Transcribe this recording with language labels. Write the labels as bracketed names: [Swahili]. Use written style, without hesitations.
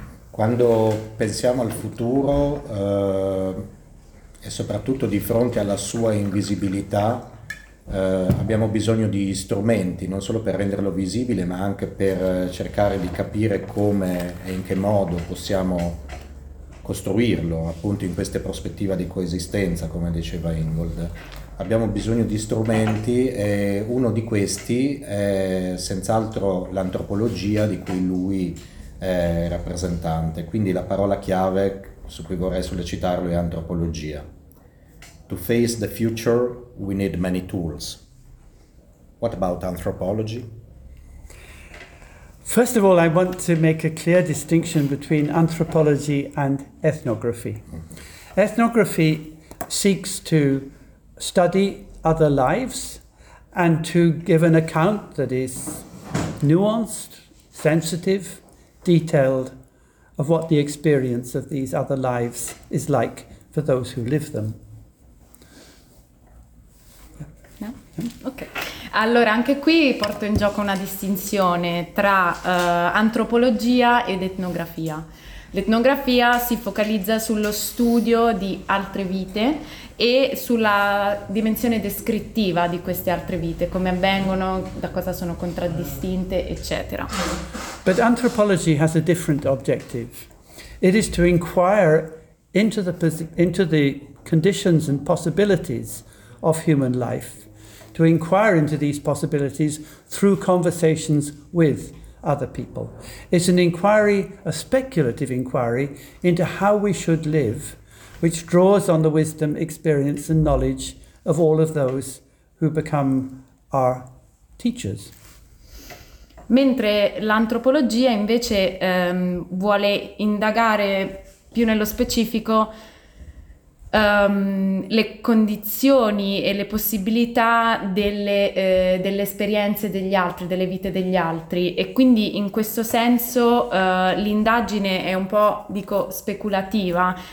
[Italian] Quando pensiamo al futuro, e soprattutto di fronte alla sua invisibilità, abbiamo bisogno di strumenti, non solo per renderlo visibile, ma anche per cercare di capire come e in che modo possiamo costruirlo, appunto in questa prospettiva di coesistenza, come diceva Ingold. abbiamo bisogno di strumenti, e uno di questi è senz'altro l'antropologia, di cui lui è rappresentante. Quindi la parola chiave su cui vorrei sollecitarlo è antropologia. [English] To face the future, we need many tools. What about anthropology? First of all, I want to make a clear distinction between anthropology and ethnography. Ethnography seeks to study other lives and to give an account that is nuanced, sensitive, detailed of what the experience of these other lives is like for those who live them. No? Okay. [Italian] Allora, anche qui porto in gioco una distinzione tra antropologia ed etnografia. L'etnografia si focalizza sullo studio di altre vite e sulla dimensione descrittiva di queste altre vite, come avvengono, da cosa sono contraddistinte, eccetera. [English] But anthropology has a different objective. It is to inquire into the conditions and possibilities of human life, to inquire into these possibilities through conversations with other people. It's an inquiry, a speculative inquiry, into how we should live, which draws on the wisdom, experience and knowledge of all of those who become our teachers. [Italian] Mentre l'antropologia invece vuole indagare più nello specifico le condizioni e le possibilità delle esperienze degli altri, delle vite degli altri, e quindi in questo senso l'indagine è un po', dico, speculativa,